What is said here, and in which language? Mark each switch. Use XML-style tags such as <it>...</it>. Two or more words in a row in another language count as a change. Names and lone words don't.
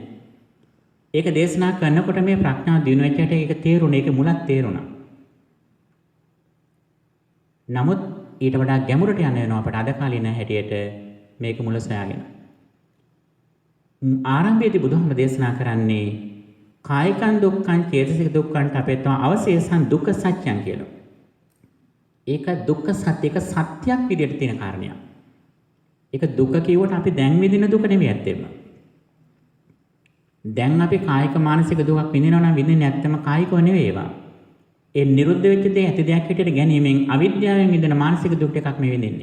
<si>ඒක දේශනා කරනකොට මේ ප්‍රඥාව දිනු වෙච්ච හැටි ඒක තේරුණා. ඒක මුලක් තේරුණා. නමුත් ඊට වඩා ගැඹුරට යන්න වෙනවා අපට අද කාලේ නැහැ හැටියට මේක මුල සොයාගෙන. ආරම්භයේදී බුදුහාම දේශනා කරන්නේ</si> <pi>කායිකං දුක්ඛං චේතසික දුක්ඛං අපේතම අවශේෂං දුක්ඛ සත්‍යං</pi> <si>කියලා. ඒක දුක්ඛ සත්‍ය එක සත්‍යයක් විදිහට තියෙන කාරණයක්. ඒක දුක කියවට අපි දැන් විඳින දුක නෙමෙයි ඇත්තෙම. දැන් අපි කායික මානසික දුකක් විඳිනවා නම් විඳින්නේ ඇත්තම කායිකව නෙවෙයි ඒවා. ඒ නිරුද්ධ වෙච්ච දේ ඇති දෙයක් හැටියට ගැනීමෙන් අවිද්‍යාවෙන් විඳින මානසික දුක් එකක් මේ විඳින්නේ.</si>